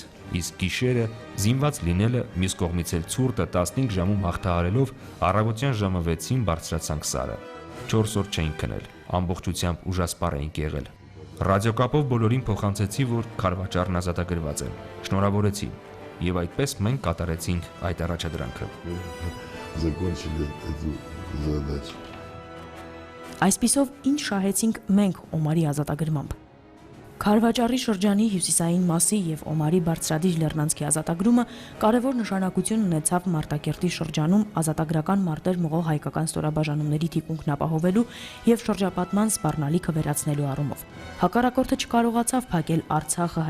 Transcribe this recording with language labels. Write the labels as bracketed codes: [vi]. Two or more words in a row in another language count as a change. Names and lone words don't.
[hy] իսկ գիշերը զինված լինելը մյուս կողմից էլ ցուրտը 15 ժամում հաղթահարելով առավոտյան ժամը 6-ին բարձրացանք Սարը։ 4 օր չէինք քնել, ամբողջությամբ ուժասպառ էինք եղել։ Ռադիոկապով բոլորին փոխանցեցի, որ Խարվաճարն ազատագրված է։ Շնորհավորեցի, եւ այդպես մենք կատարեցինք այդ առաջադրանքը։ [ru] Закончили эту задачу. [hy] Այսպիսով ինչ շահեցինք մենք Օմարի ազատագրմամբ։ Խարվաճարի շրջանի հյուսիսային մասի եւ Օմարի բարձրադիր լեռնանցքի ազատագրումը կարևոր նշանակություն ունեցավ Մարտակերտի շրջանում ազատագրական մարտեր մղող հայկական ստորաբաժանումների թիկունքն ապահովելու եւ շրջապատման սպառնալիքը վերացնելու առումով։ Հակառակորդը չկարողացավ փակել Արցախը